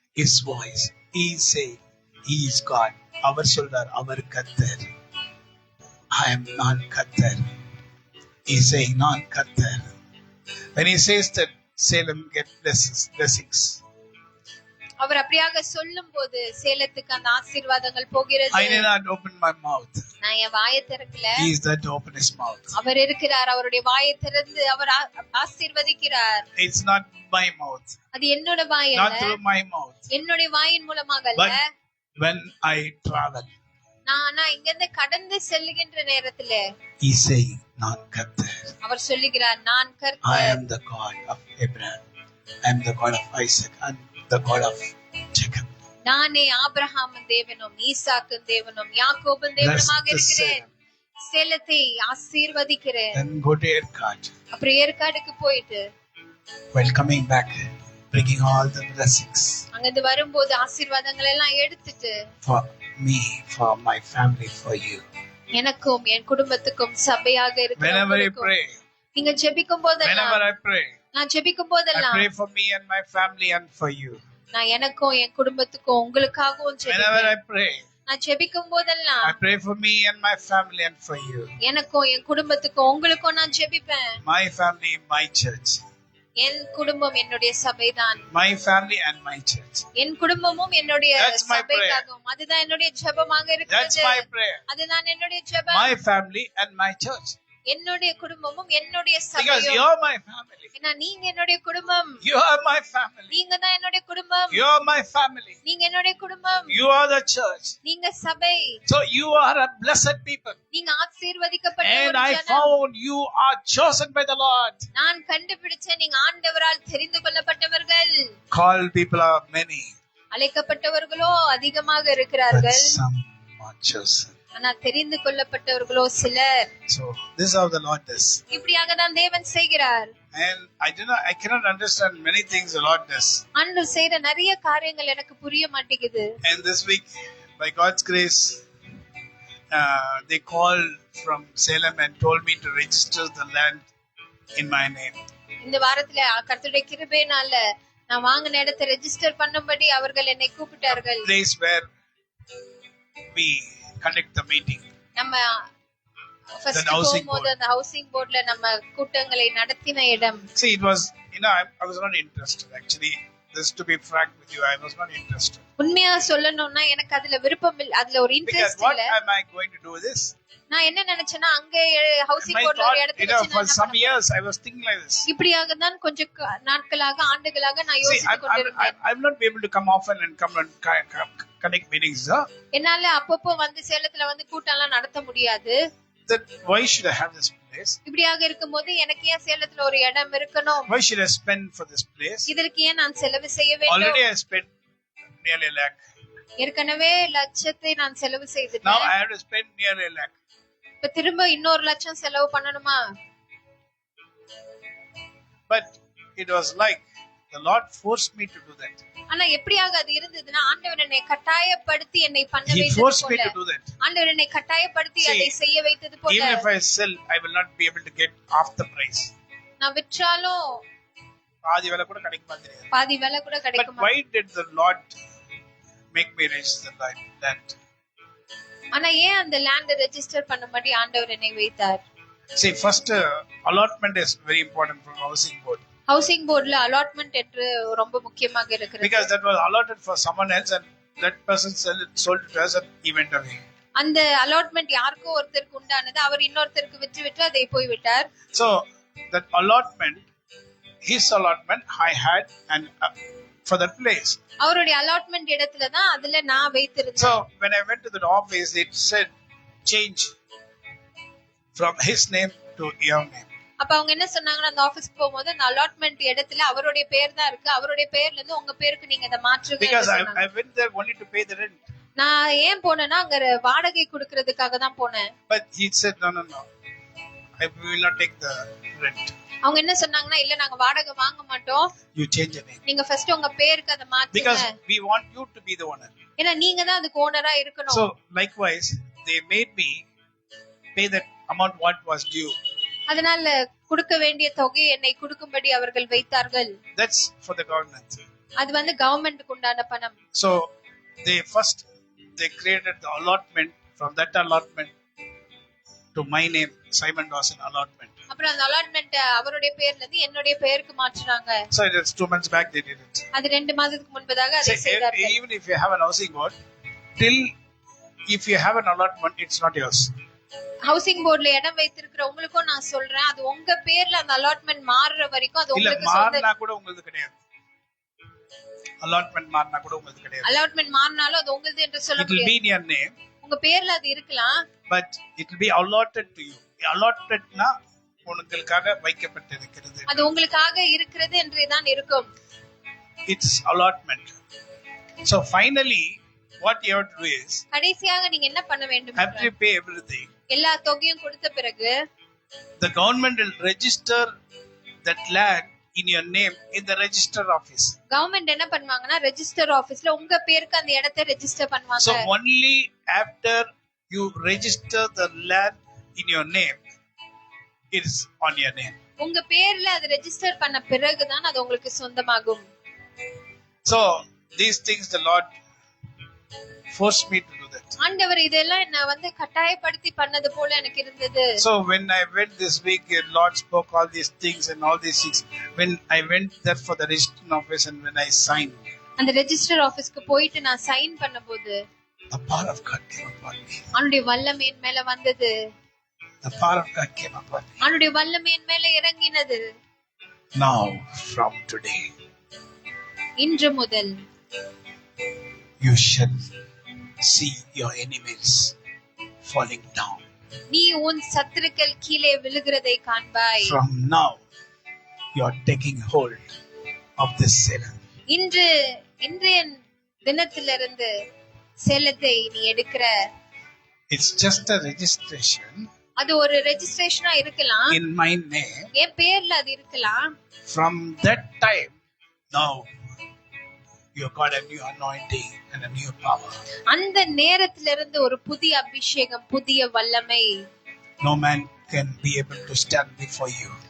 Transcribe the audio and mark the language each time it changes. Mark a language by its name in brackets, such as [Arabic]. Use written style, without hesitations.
[English] His voice He say He is God [Tamil] அவர் சொல்றார் அவர் கர்த்தர் [English] I am [Tamil] நான் கர்த்தர் [English] He saying [Tamil] நான் கர்த்தர் [English] when he says that Salem get blessings [Tamil] அவர் அப்படியாக சொல்லும் போது சேலத்துக்கு அந்த ஆசீர்வாதங்கள் போகிறது. [English] I did not open my mouth. [Tamil] நான் என் வாயை திறக்கல. [English] He is that to open his mouth. [Tamil] அவர் இருக்கிறார், அவருடைய வாயை திறந்து அவர் ஆசீர்வதிக்கிறார். [English] It's not my mouth. [Tamil] அது என்னோட வாய் அல்ல. [English] Not through my mouth. [Tamil] என்னுடைய வாயின் மூலமாக அல்ல. [English] But when I travel. [Tamil] நான் இங்க இருந்து கடந்து செல்லுகின்ற நேரத்திலே [English] He saying [Tamil] நான் கர்த்தர். அவர் சொல்லுகிறார் நான் கர்த்தர். [English] I am the God of Abraham. I am the God of Isaac and the God of Jacob. [Tamil] நானே ஆபிரகாமின் தேவனும் ஈசாக்கின் தேவனும் யாக்கோபின் தேவனுமாக இருக்கிறேன். சேலத்தை ஆசீர்வதிக்கிறேன். [English] Then go to Erkard. [Tamil] அப்புறம் ஏற்காடுக்கு போயிட்டு [English] while coming back bringing all the blessings [Tamil] அங்கிருந்து வரும்போது ஆசீர்வாதங்கள் எல்லாம் எடுத்துட்டு [English] for me, for my family, for you. [Tamil] எனக்கும் என் குடும்பத்துக்கும் சபையாக [English] Whenever I [Tamil] இருக்கிற [English] pray, [Tamil] நீங்க ஜெபிக்கும் போதெல்லாம் [English] whenever I pray, [Tamil] நான் ஜெபிக்கும் [English] I [Tamil] போதெல்லாம் [English] pray for me and my family and for you. [Tamil] நான் எனக்கும் என் குடும்பத்துக்கும் உங்களுக்காகவும் [English] Whenever [Tamil] ஜெபிப்பேன். [English] I pray, [Tamil] நான் ஜெபிக்கும் போதெல்லாம் [English] I pray for me and my family and for you. [Tamil] எனக்கும் என் குடும்பத்துக்கும் உங்களுக்கும் நான் ஜெபிப்பேன். [English] My family, my church. [Tamil] என் குடும்பம் என்னுடைய சபைதான். [English] My family and my church. [Tamil] என் குடும்பமும் என்னுடைய [English] That's my [Tamil] சபையாகும். அதுதான் என்னுடைய ஜெபமாக [English] That's [Tamil] இருக்கிறது. [English] my prayer. [Tamil] அதுதான் என்னுடைய ஜெபம். [English] My family and my church. [Tamil] என்னுடைய குடும்பமும் என்னுடைய [English] Because [Tamil] சபையும். [English] you're my family. [Tamil] ஏன்னா நீங்க என்னுடைய குடும்பம். [English] You are my family. [Tamil] நீங்க தான் என்னுடைய குடும்பம். [English] You are my family. [Tamil] நீங்க என்னுடைய குடும்பம். [English] You are the church. [Tamil] நீங்க சபை. [English] So you are a blessed people. [Tamil] நீங்க ஆசீர்வதிக்கப்பட்ட [English] And [Tamil] ஒரு [English] I [Tamil] ஜனம். [English] found you are chosen by the Lord. [Tamil] நான் கண்டுபிடிச்ச நீங்க ஆண்டவரால் தெரிந்து கொள்ளப்பட்டவர்கள். [English] Called people are many, [Tamil] அழைக்கப்பட்டவர்களோ அதிகமாக [English] but [Tamil] இருக்கிறார்கள். [English] some are chosen. [Tamil] ஆனா தெரிந்து கொள்ளப்பட்டவர்களோ சிலர். [English] So this is how the Lord does. [Tamil] இப்படியாக தான் தேவன் செய்கிறார். [English] And I cannot understand many things the Lord does. [Tamil] ஆண்டவர் செய்யற நிறைய காரியங்கள் எனக்கு புரிய மாட்டேங்குது. [English] And this week, by God's grace, they called from Salem and told me to register the land in my name. [Tamil] இந்த வாரத்துல கர்த்தருடைய கிருபையினால நான் வாங்கின இடத்தை ரெஜிஸ்டர் பண்ணும்படி அவர்கள் என்னை கூப்பிட்டார்கள். [English] Place where we conduct the meeting. [Tamil] நம்ம ஃபர்ஸ்ட் [English] That housing [Tamil] போகும்போது அந்த ஹவுசிங் போர்ட்ல நம்ம கூட்டங்களை நடத்தின இடம். [English] See, it was, I was not interested actually. Just to be frank with you, I was not interested. [Tamil] உண்மையா சொல்லணும்னா எனக்கு அதுல விருப்பம் இல்ல, அதுல ஒரு [English] Because [Tamil] இன்ட்ரெஸ்ட் [English] what [Tamil] இல்ல. [English] am I going to do with this? [Tamil] நான் என்ன நினைச்சேன்னா அங்க ஹவுசிங் [English] My [Tamil] போர்ட்ல [English] thought, [Tamil] ஒரு இடத்துல வச்சு [English] for [Tamil] நான் [English] some years I was thinking like this. [Tamil] இப்படியாக தான் கொஞ்சம் நாட்களாக ஆண்டுகளாக நான் [English] See, [Tamil] யோசித்துக் கொண்டிருந்தேன். [English] I'm not able to come often and come and connect meetings. [Tamil] என்னால அப்பப்போ வந்து சேலத்துல வந்து கூட்டம் எல்லாம் நடத்த முடியாது. [English] That why should I have this place? [Tamil] இப்படியாக இருக்கும்போது எனக்கு ஏன் சேலத்துல ஒரு இடம் இருக்கணும்? [English] Why should I spend for this place? [Tamil] இதற்கு ஏன் நான் செலவு செய்ய வேண்டும்? [English] Already I spent nearly a lakh. [Tamil] ஏற்கனவே லட்சத்தை நான் செலவு [English] Now [Tamil] செய்துட்டேன். [English] I have to spend nearly a lakh. [Tamil] இப்ப திரும்ப இன்னொரு லட்சம் செலவு பண்ணணுமா? [English] But it was like the Lord forced me to do that. [Tamil] ஆனா எப்படியாக அது இருந்ததுன்னா ஆண்டவர் என்னை கட்டாயப்படுத்தி என்னை பண்ண [English] He [Tamil] வைத்தது [English] forced me [Tamil] போல. [English] to do that. [Tamil] ஆண்டவர் என்னை கட்டாயப்படுத்தி [English] See, [Tamil] அதை செய்ய வைத்தது போல. [English] Even if I sell, I will not be able to get half the price. [Tamil] நான் விற்றாலும் பாதி வேலை கூட கிடைக்குமா தெரியாது. பாதி வேலை கூட [English] But [Tamil] கிடைக்குமா? [English] why did the Lord make me register land? [Tamil] ஆனா ஏன் அந்த லேண்ட் ரெஜிஸ்டர் பண்ணும்படி ஆண்டவர் என்னை வைத்தார்? [English] See, first allotment is very important from housing board. [Tamil] Housing போர்டுல அலாட்மெண்ட் என்று ரொம்ப முக்கியமாக இருக்கிறது. [English] Because that was allotted for someone else and that person sold it to us and he went away. [Tamil] அந்த அலாட்மெண்ட் யாருக்கோ ஒருத்தருக்கு உண்டானது, அவர் இன்னொருத்தருக்கு விட்டு அதை போய் விட்டார். [English] So that allotment, his allotment I had and for that place. [Tamil] அவருடைய அலாட்மெண்ட் இடத்துல தான் அதுல நான் வைத்திருந்தேன். [English] So when I went to the office, it said change from his name to your name. [Tamil] அப்ப அவங்க என்ன சொன்னாங்கன்னா, அந்த ஆபீஸ்க்கு போகும்போது அந்த அலாட்மெண்ட் இடத்துல அவருடைய பேர் தான் இருக்கு, அவருடைய பேர்ல இருந்து உங்க பேருக்கு நீங்க அதை மாற்றுங்க. [English] Because I went there only to pay the rent. [Tamil] நான் ஏன் போனேன்னா அங்க வாடகை கொடுக்கிறதுக்காக தான் போனேன். [English] But he said no. I will not take the rent. [Tamil] அவங்க என்ன சொன்னாங்கன்னா, இல்ல நாங்க வாடகை வாங்க மாட்டோம், [English] You change your name. [Tamil] நீங்க ஃபர்ஸ்ட் உங்க பேருக்கு அதை மாத்துங்க. [English] Because we want you to be the owner. [Tamil] ஏன்னா நீங்க தான் அதுக்கு ஓனரா இருக்கணும். [English] So likewise they made me pay that amount what was due. [Tamil] அதனால கொடுக்க வேண்டிய தொகையை என்னை கொடுக்கும்படி அவர்கள் வைத்தார்கள். [English] That's for the government. [Tamil] அது வந்து கவர்மெண்ட்க்கு உண்டான பணம். [English] So they created the allotment, from that allotment to my name, Simon Dawson allotment. [Tamil] அப்புறம் அந்த அலாட்மெண்ட் அவருடைய பேர்ல இருந்து என்னுடைய பெயருக்கு மாற்றினாங்க. [English] So it was 2 months back they did it. [Tamil] அது 2 மாதத்துக்கு முன்பதாக அதை செய்தார்கள். [English] Even if you have an housing board, till if you have an allotment, it's not yours. [Tamil] Housing போர்டுல இடம் வைத்திருக்கிற உங்களுக்கும் நான் சொல்றேன், அது உங்க பேர்ல அந்த அலாட்மெண்ட் மாறுற வரைக்கும் அது உங்களுக்கு சொந்தம். மாறினா கூட உங்களுக்கு கிடையாது. allotment மாறினா கூட உங்களுக்கு கிடையாது. அலாட்மெண்ட் மாறினாலும் அது உங்களுது என்று சொல்ல முடியாது. [English] It will be in your name. [Tamil] உங்க பேர்ல அது இருக்கலாம். [English] But it will be allotted to you. [Tamil] Allotedனா உங்களுக்காக வைக்கப்பட்டிருக்கிறது. அது உங்களுக்காக இருக்கிறது என்று தான் இருக்கும். [English] It's allotment. So finally what you have to do is, [Tamil] கடைசியாக நீங்க என்ன பண்ண வேண்டும்? [English] have to pay everything. [Tamil] எல்லா தொகையும் கொடுத்த பிறகு [English] The government will register that land in your name in the register office. [Tamil] Government என்ன பண்ணுவாங்கன்னா, ரெஜிஸ்டர் ஆபீஸ்ல உங்க பேருக்கு அந்த இடத்தை ரெஜிஸ்டர் பண்ணுவாங்க. [English] So only after you register the land in your name, it is on your name. [Tamil] உங்க பேர்ல அது ரெஜிஸ்டர் பண்ண பிறகு தான் அது உங்களுக்கு சொந்தமாகும். [English] So these things the Lord forced me to do that. [Tamil] ஆண்டவர் இதெல்லாம் என்ன வந்து கட்டாயப்படுத்தி பண்ணது போல எனக்கு இருந்தது. [English] So when I went this week, the Lord spoke all these things and all these things. When I went there for the registration office and when I signed, [Tamil] அந்த ரெஜிஸ்டர் ஆபீஸ்க்கு போயிட்டு நான் சைன் பண்ணும்போது [English] the power of God came upon me. [Tamil] அவனுடைய வல்லமை என் மேல வந்தது. [English] The power of God came upon me. [Tamil] அவனுடைய வல்லமை என் மேல இறங்கினது. [English] Now from today, [Tamil] இன்று முதல் [English] you shall see your enemies falling down. [Tamil] நீ உன் சத்துருக்கள் கீழே விழுகிறதை காண்பாய். [English] From now you are taking hold of this Selah. [Tamil] இன்றைய தினத்திலிருந்து சேலத்தை நீ எடுக்கிற. [English] It's just a registration. [Tamil] அது ஒரு ரெஜிஸ்ட்ரேஷனா இருக்கலாம். [English] In my name. [Tamil] என் பேர்ல அது இருக்கலாம். [English] From that time, now you got a new anointing and a new power. [Tamil] அந்த நேரத்திலிருந்து ஒரு புதிய அபிஷேகம், புதிய வல்லமை. [English] No man can be able to stand before you.